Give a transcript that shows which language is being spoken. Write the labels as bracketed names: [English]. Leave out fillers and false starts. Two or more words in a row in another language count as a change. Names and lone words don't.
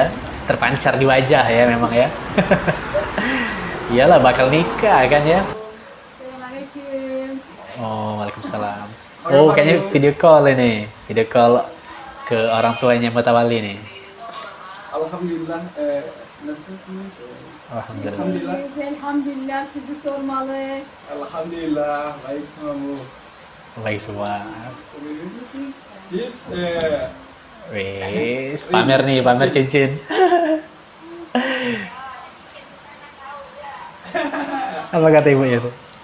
[Indonesian] Terpancar di wajah ya memang ya. Iyalah bakal nikah kan ya. [Turkish] Selamünaleyküm. [Indonesian] Oh, waalaikumsalam. Oh, kayaknya video call ini. Video call ke orang tuanya Mutawali nih. Alhamdulillah. [Turkish] Nasılsınız? [Indonesian] Alhamdulillah. [Turkish] Elhamdülillah sizi sormalı. [Indonesian] Alhamdulillah. Baik semua Bu. Baik semua. This Wis, pamer nih, pamer cincin. Apa kata ibunya tuh?